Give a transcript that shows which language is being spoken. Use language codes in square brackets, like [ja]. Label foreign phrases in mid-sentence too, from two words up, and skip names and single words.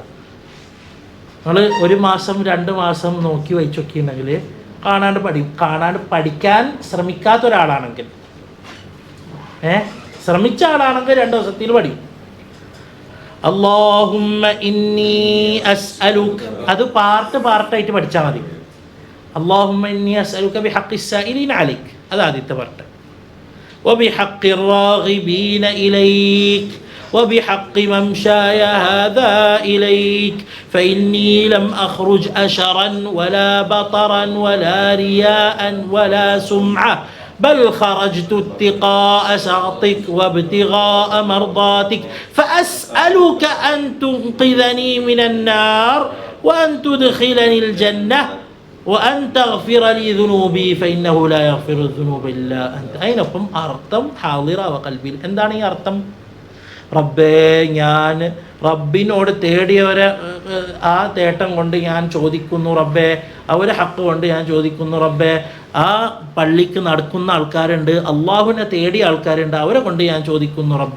[ml] നമ്മൾ 1 മാസം 2 മാസം നോക്കി വായിച്ചൊക്കെയുണ്ടെങ്കിൽ കാണാണ്ട് പഠിക്കാൻ ശ്രമിക്കാത്ത ഒരാളാണെങ്കിൽ, ശ്രമിച്ച ആളാണെങ്കിൽ 2 ദിവസത്തിൽ പഠിക്കും. [ar] اللهم إني أسألك, [ml] അത് പാർട്ടായിട്ട് പഠിച്ചാൽ മതി. [ar] اللهم إني أسألك بحق السائلين عليك, [ml] അത് ആദ്യത്തെ പാർട്ട്. [ar] വബിഹഖി الراغبين إليك وبحق ممشاي هذا إليك فإني لم أخرج أشرا ولا بطرا ولا رياء ولا سمعة بل خرجت اتقاء سخطك وابتغاء مرضاتك فأسألك أن تنقذني من النار وأن تدخلني الجنة وأن تغفر لي ذنوبي فإنه لا يغفر الذنوب إلا أنت. أينكم أرتم حاضرة وقلبي. [ml] എന്താണ് അർത്ഥം? റബ്ബേ, ഞാൻ റബ്ബിനോട് തേടിയവരെ ആ തേട്ടം കൊണ്ട് ഞാൻ ചോദിക്കുന്നു റബ്ബേ, അവരെ ഹക്ക് കൊണ്ട് ഞാൻ ചോദിക്കുന്നു റബ്ബേ. ആ പള്ളിക്ക് നടക്കുന്ന ആൾക്കാരുണ്ട്, അള്ളാഹുവിനെ തേടിയ ആൾക്കാരുണ്ട്, അവരെ കൊണ്ട് ഞാൻ ചോദിക്കുന്നു റബ്ബേ.